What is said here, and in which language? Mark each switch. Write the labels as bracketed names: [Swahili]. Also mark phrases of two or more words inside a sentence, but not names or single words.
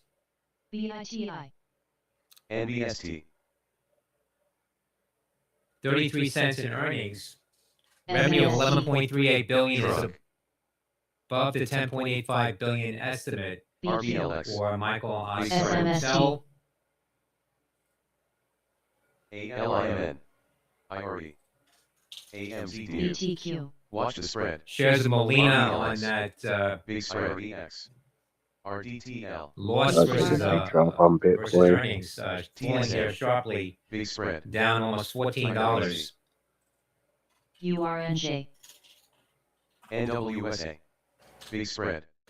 [English] BITI. NBST. 33 cents in earnings. Revenue of 11.38 billion is Shrug. above the 10.85 billion estimate RBLX. for Michael Oscar SMST. Hotel. ALIMN. IRE. AMZD. BTQ. Watch the spread. Shares of Molina RBLX. on that Big spread. IREX. RDTL. loss That's versus a big drop on versus Bitcoin. earnings, falling here sharply, Big spread. down almost $14. URNJ. NWSA. Big spread.